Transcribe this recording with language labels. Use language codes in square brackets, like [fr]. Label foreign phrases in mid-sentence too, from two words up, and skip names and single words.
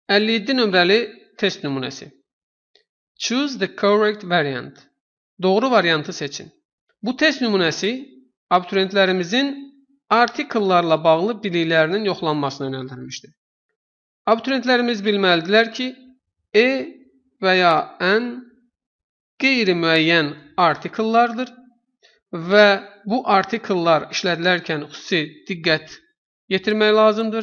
[az] 57 nömrəli test nümunəsi. [en] Choose the correct variant. [az] Doğru variantı seçin. Bu test nümunəsi abituriyentlərimizin artikellarla bağlı biliklərinin yoxlanmasına yönəldilmişdir. Abituriyentlərimiz bilməlidirlər ki, e və ya n qeyri-müəyyən artikellardır və bu artikellar işlədilərkən xüsusi diqqət yetirmək lazımdır.